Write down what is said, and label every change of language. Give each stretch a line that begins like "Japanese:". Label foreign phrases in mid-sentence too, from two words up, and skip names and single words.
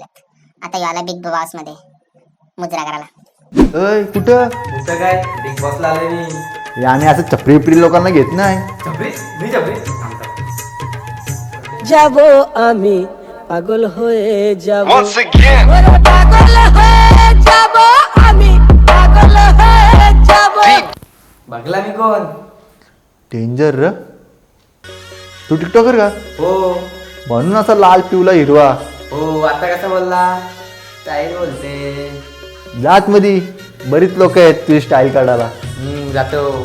Marathi: आता याला बिग बॉस मध्ये मुजरा करायला. अय कुठं? कुठं काय बिग बॉसला आले मी. हे आम्ही असं चपरी विपरी लोकांना घेत नाही. चपरी मी चपरी.
Bangla: যাব আমি পাগল হয়ে যাব পাগল হয়ে যাব আমি, পাগল হয়ে যাব.
Marathi: बघला मी कोण? डेंजर र. तू टिकटॉकर का? हो म्हणून असा लाल पिवला हिरवा. हो. आता कसं बोलला? स्टाईल बोलते. जात मध्ये बरीच लोक आहेत तुझी स्टाईल काढायला. जातो.